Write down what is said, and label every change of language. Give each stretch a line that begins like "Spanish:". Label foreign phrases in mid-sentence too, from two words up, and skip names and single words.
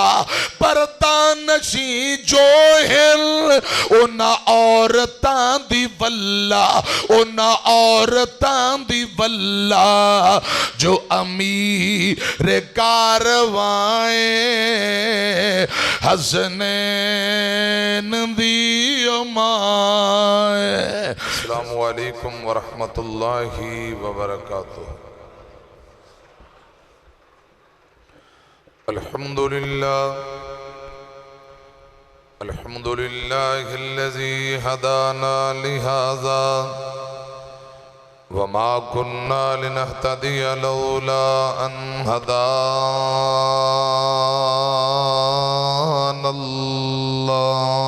Punjabi: ਪਰਦਾ ਨਸ਼ੀ ਜੋ ਹਿਲ ਉਨ੍ਹਾਂ ਔਰਤਾਂ ਦੀ ਵੱਲਾ, ਉਨ੍ਹਾਂ ਔਰਤਾਂ ਦੀ ਵੱਲਾ ਜੋ ਅਮੀਰ ਕਾਰਵਾਏ ਹਸਨੈਨ ਦੀ ਮਾਏ।
Arabic: السلام عليكم ورحمة الله وبركاته. الحمد لله الحمد لله الذي هدانا لهذا وما كنا لنهتدي لولا أن هدانا الله.